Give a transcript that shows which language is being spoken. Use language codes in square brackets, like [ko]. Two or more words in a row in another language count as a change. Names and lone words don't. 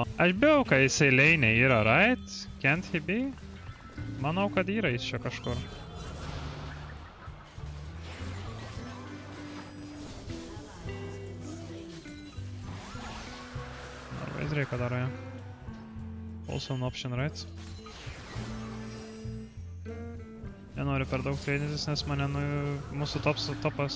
[lt] Aš bijau, kad jisai lane yra, [en] right? Can't he be? [lt] Manau, kad yra jis čia kažkur. Arba jis reikia daro, ja. [en] Also an option, right? [lt] Nenoriu per daug tradytis, nes mane mūsų topas...